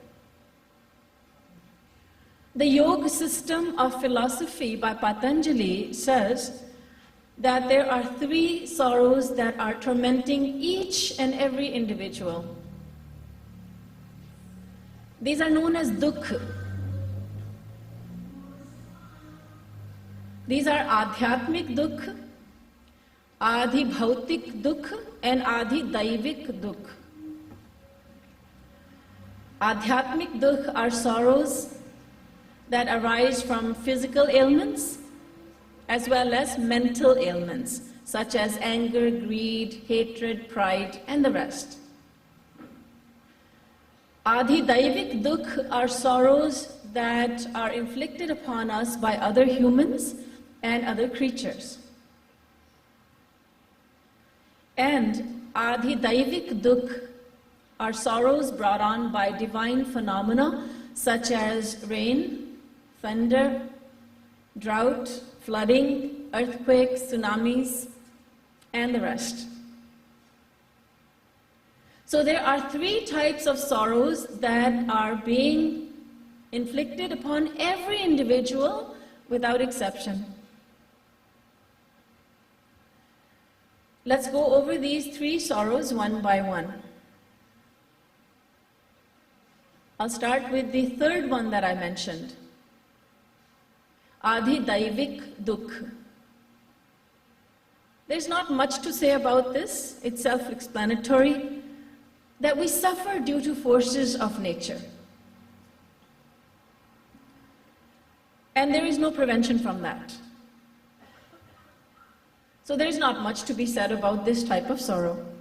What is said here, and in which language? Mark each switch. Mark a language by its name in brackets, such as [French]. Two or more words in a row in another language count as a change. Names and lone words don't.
[English] The yoga system of philosophy by Patanjali says that there are 3 sorrows that are tormenting each and every individual. These are known as dukkha. These are [Sanskrit] आध्यात्मिक दुःख, आधि भौतिक दुःख, [English] and [Sanskrit] आधि दैविक दुःख. आध्यात्मिक दुःख [English] are sorrows that arise from physical ailments as well as mental ailments such as anger, greed, hatred, pride, and the rest. [Sanskrit] आधि दैविक दुःख [English] are sorrows that are inflicted upon us by other humans and other creatures. And [Sanskrit] आधि दैविक दुःख [English] are sorrows brought on by divine phenomena such as rain, thunder, drought, flooding, earthquakes, tsunamis, and the rest. So there are 3 types of sorrows that are being inflicted upon every individual without exception. Let's go over these 3 sorrows one by one. I'll start with the 3rd one that I mentioned. [Sanskrit] आधि दैविक दुःख. There's not much to say about this. It's self-explanatory that we suffer due to forces of nature. And there is no prevention from that. So there is not much to be said about this type of sorrow.